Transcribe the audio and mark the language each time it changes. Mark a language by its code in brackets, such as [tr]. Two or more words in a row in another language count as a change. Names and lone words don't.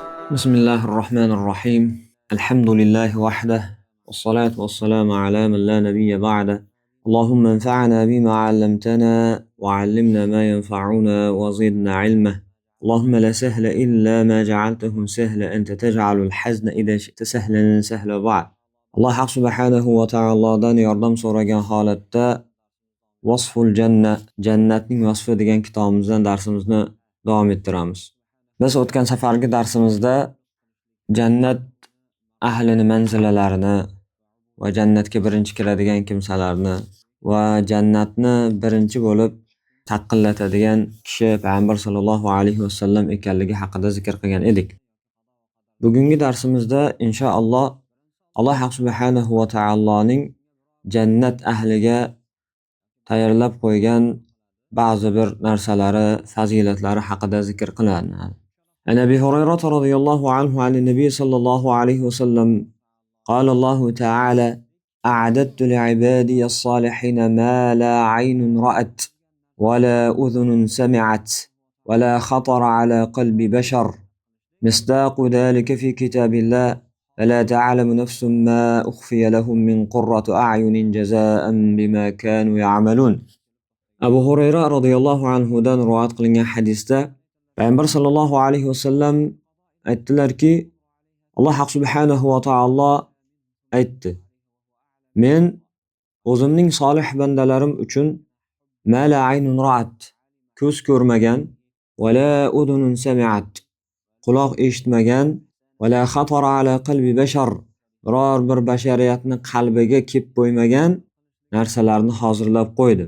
[ar] بسم الله الرحمن الرحيم الحمد لله وحده والصلاة والسلام على من لا نبي بعده اللهم انفعنا بما علمتنا وعلمنا ما ينفعنا وزدنا علما اللهم لا سهل إلا ما جعلته سهلا أنت تجعل الحزن إذا شئت سهلا سهلا بعد الله سبحانه وتعالى دان [uz] yordam so'ragan holatda Vasful Janna jannatning vasfi degan kitobimizdan darsimizni davom ettiramiz. Biz o'tgan safargi darsimizda jannat ahlini manzilalarini va jannatga birinchi kiradigan kimsalarni va jannatni birinchi bo'lib taqillatadigan kishi Payg'ambar [ar] صلى الله عليه وسلم [uz] ekanligi haqida zikr qilgan edik. Bugungi darsimizda inshaalloh Alloh [ar] سبحانه وتعالى [uz] jannat ahliga tayyorlab qo'ygan ba'zi bir narsalari, fazilatlari haqida zikr qilinadi. [ar] عن أبي هريرة رضي الله عنه عن النبي صلى الله عليه وسلم قال الله تعالى أعددت لعبادي الصالحين ما لا عين رأت ولا أذن سمعت ولا خطر على قلب بشر مصداق ذلك في كتاب الله فلا تعلم نفس ما أخفي لهم من قرة أعين جزاء بما كانوا يعملون. [uz] Abu Hurayra [ar] رضي الله عنه [uz] dan rivoyat qilingan hadisda Payg'ambar [ar] صلى الله عليه وسلم [uz] aytdilarki, Alloh [ar] سبحانه وتعالى [uz] aytdi: Men o'zimning solih bandalarim uchun [ar] ما لا عين رأت, [uz] ko'z ko'rmagan, [ar] ولا أذن سمعت, [uz] quloq eshitmagan, [ar] ولا خطر على قلب بشر, [uz] biror bir bashariyatni qalbiga kelib qo'ymagan narsalarni hozirlab qo'ydi.